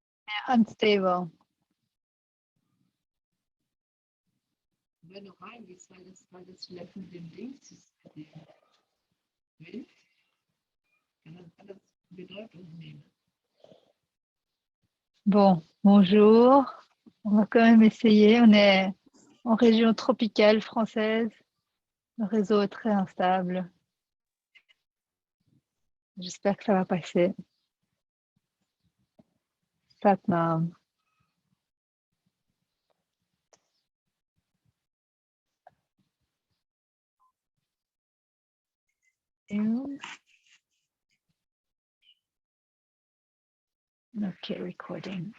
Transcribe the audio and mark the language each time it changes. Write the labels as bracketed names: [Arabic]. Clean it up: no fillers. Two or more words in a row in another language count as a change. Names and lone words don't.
[English] Unstable. [German] Wenn du reingehst, weil das vielleicht mit dem Dings ist, mit dem Milch, kann das alles Bedeutung nehmen. [French] Bon, bonjour. On va quand même essayer. On est en région tropicale française. Le réseau est très instable. J'espère que ça va passer. [English] Satnam. Ok, recording.